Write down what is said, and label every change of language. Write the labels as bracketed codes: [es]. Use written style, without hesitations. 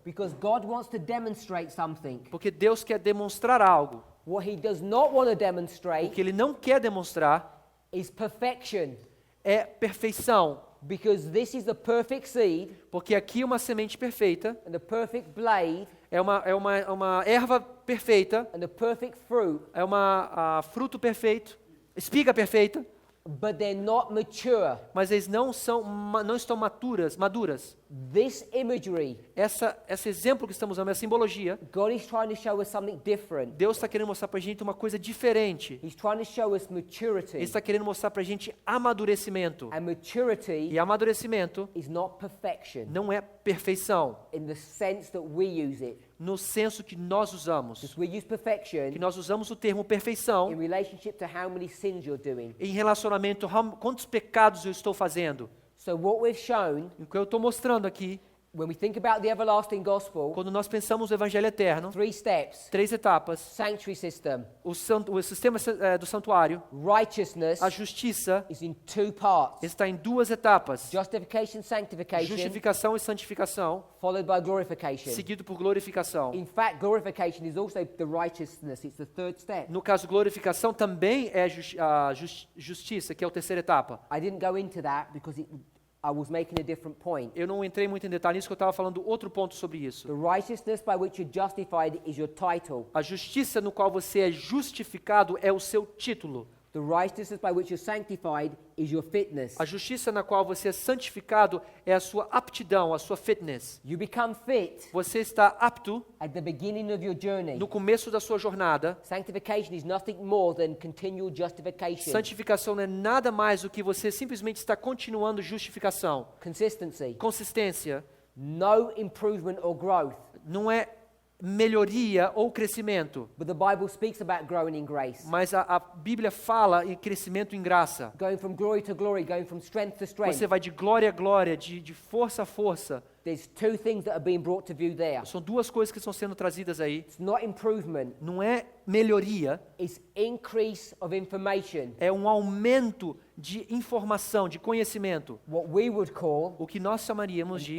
[en] because God wants to demonstrate something. [pt] Porque Deus quer demonstrar algo. [en] What he does not want to [pt] O [en] demonstrate [pt] que Ele não quer demonstrar [en] is perfection [pt] é perfeição. [en] because this is the perfect seed [pt] Porque aqui uma semente perfeita, [en] and the perfect blade [pt] é uma erva perfeita, [en] and the perfect fruit, [pt] é fruto perfeito, espiga perfeita, [en] but they're not mature. [pt] mas eles não estão maduras. [en] This imagery, [pt] Esse exemplo que estamos usando, essa simbologia, [en] God is trying to show us something different. [pt] Deus está querendo mostrar para a gente uma coisa diferente. [en] He's trying to show us [pt] Ele [en] maturity. [pt] está querendo mostrar para a gente amadurecimento. [en] And maturity [pt] E amadurecimento [en] is not perfection [pt] não é perfeição, [en] in the sense that we use it. [pt] no senso que nós usamos. [en] Because we use perfection [pt] Que nós usamos o termo perfeição [en] in relationship to how many sins you're doing. [pt] em relacionamento a quantos pecados eu estou fazendo. [en] So what we've shown, [pt] O que eu estou mostrando aqui, [en] when we think about the everlasting gospel, [pt] quando nós pensamos no Evangelho Eterno, [en] 3 steps: [pt] 3 etapas. [en] sanctuary system, [pt] O sistema do santuário, [en] righteousness [pt] a justiça, [en] is in 2 parts: [pt] está em 2 etapas. [en] justification, sanctification, [pt] Justificação e santificação, [en] followed by glorification. [pt] seguido por glorificação. [en] In fact, glorification is also the righteousness. It's the 3rd step. [pt] No caso, glorificação também é a justiça, que é a 3ª etapa. [en] I didn't go into that because I was making a different point. [pt] Eu não entrei muito em detalhe nisso, porque eu estava falando outro ponto sobre isso. [en] The righteousness by which you're justified is your title. [pt] A justiça no qual você é justificado é o seu título. [en] The righteousness by which you're sanctified is your fitness. [pt] A justiça na qual você é santificado é a sua aptidão, a sua fitness. [en] You become fit [pt] Você está apto [en] at the beginning of your journey. [pt] no começo da sua jornada. [en] Sanctification is nothing more than continual justification. [pt] Santificação não é nada mais do que você simplesmente está continuando justificação. [en] Consistency. [pt] Consistência [en] No improvement or growth. [pt] não é melhoria ou crescimento, [en] But the Bible speaks about growing in grace. [pt] mas a Bíblia fala em crescimento em graça. [en] Going from glory to glory, going from strength to strength. [pt] Você vai de glória a glória, de força a força. [en] There's two things that are being brought to view there. [pt] São duas coisas que estão sendo trazidas aí. [en] It's not improvement, [pt] Não é melhoria, [en] it's increase of information. [pt] é um aumento de informação, de conhecimento. [en] What we would call [pt] O que nós chamaríamos de